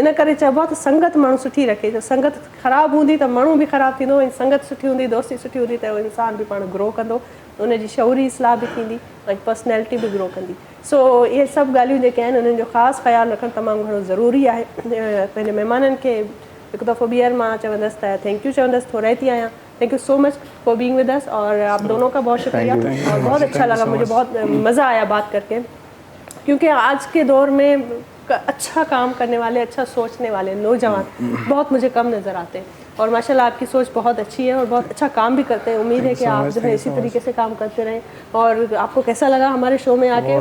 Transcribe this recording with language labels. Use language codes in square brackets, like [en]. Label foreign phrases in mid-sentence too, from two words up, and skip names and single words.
[sd] इन करे चइबो आहे त संगत माण्हू सुठी रखे। त संगत ख़राबु हूंदी त माण्हू बि ख़राबु थींदो, ऐं संगत सुठी हूंदी, दोस्ती सुठी हूंदी त उहो इंसान बि पाण ग्रो कंदो, उनजी शऊरी इस्लाह बि थींदी ऐं पर्सनैलिटी बि ग्रो कंदी। सो इहे सभु ॻाल्हियूं जेके आहिनि उन्हनि जो ख़ासि ख़्यालु रखणु तमामु घणो ज़रूरी आहे। पंहिंजे महिमाननि खे हिकु दफ़ो ॿीहर मां चवंदसि त [en] thank you [sd] चवंदसि, थोरा थी आहियां। [en] thank you so much for being with us [ur] اور آپ دونوں کا بہت شکریہ اور بہت اچھا لگا، مجھے بہت مزہ آیا بات کرکے، کیونکہ آج کے دور میں اچھا کام کرنے والے، اچھا سوچنے والے نوجوان بہت مجھے کم نظر آتے ہیں. اور ماشاءاللہ آپکی سوچ بہت اچھی ہے اور بہت اچھا کام بھی کرتے ہیں. امید ہے کہ آپ جو ہے اسی طریقے سے کام کرتے رہیں۔ اور آپکو کیسا لگا ہمارے شو میں آکے?